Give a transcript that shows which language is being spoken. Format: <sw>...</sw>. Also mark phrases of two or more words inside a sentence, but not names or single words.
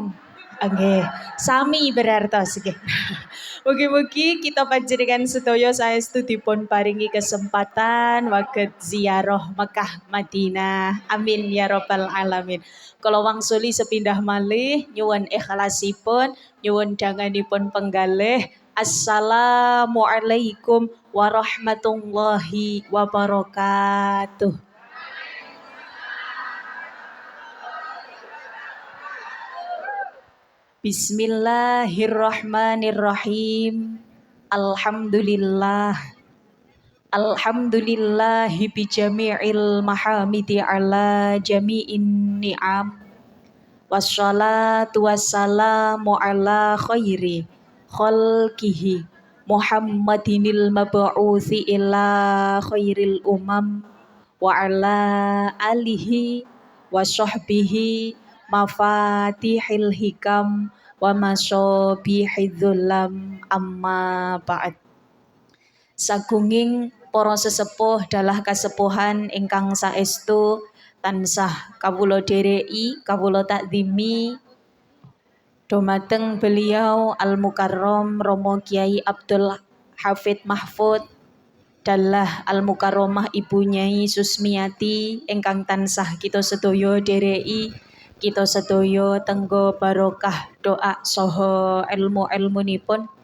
<jv>Nggih, sami berartos nggih. Mugi-mugi kita panjenengan sedaya saestu dipun paringi kesempatan waget ziarah Mekah Madinah.</jv> <ar>آمين يا رب العالمين.</ar> <jv>Kala wangsuli sepindah malih nyuwun ikhlasipun, nyuwun danganipun penggalih.</jv> <ar>السلام عليكم ورحمة الله وبركاته. Bismillahirrahmanirrahim. Alhamdulillah. الحمد لله بجميع المحامد على جميع النعم. والصلاة والسلام على خير خلقه محمد المبعوث إلى خير الأمم وعلى آله وصحبه مفاتيح الحكم ومصابيح الظلم أما بعد.</ar> <jv>Sagunging para sesepuh dalah kasepuhan ingkang saestu tansah kawula dereki, kawula takzimi dumateng beliau Al Mukarram Romo Kiai Abdul Hafid Mahfud dalah Al Mukarramah Ibu Nyai Susmiati ingkang tansah kita sedaya dereki, kita sedaya tenggo barokah doa saha ilmu-ilmunipun.</jv>